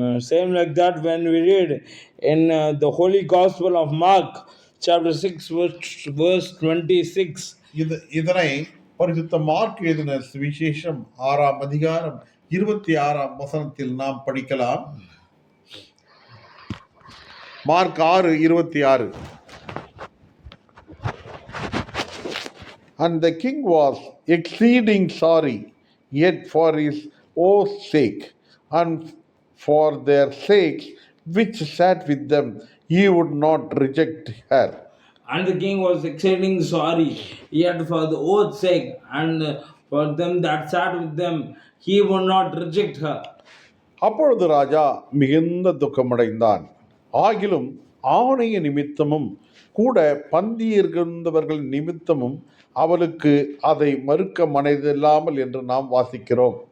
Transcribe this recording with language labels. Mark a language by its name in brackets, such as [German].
[English] Same like that when we read in the Holy Gospel of Mark chapter 6 verse 26. [Tamil] இதனை பரிசுத்த mark எழுதின சுவிசேஷம் 6ஆம் அதிகாரம் 26ஆம் வசனத்தில் நாம் படிக்கலாம். Mark 6:26. [English] And the king was exceeding sorry, yet for his oath's sake, and for their sakes which sat with them, he would not reject her. And the king was exceeding sorry, yet for the oath's sake, and for them that sat with them, he would not reject her. [Tamil] அப்பொழுது ராஜா மிகுந்த துக்கமடைந்தான். ஆகிலும் ஆணைய நிமித்தமும் கூட பந்தி இருந்தவர்கள் நிமித்தமும் அவளுக்கு அதை மறுக்க மனதில்லாமல் என்று நாம் வாசிக்கிறோம்.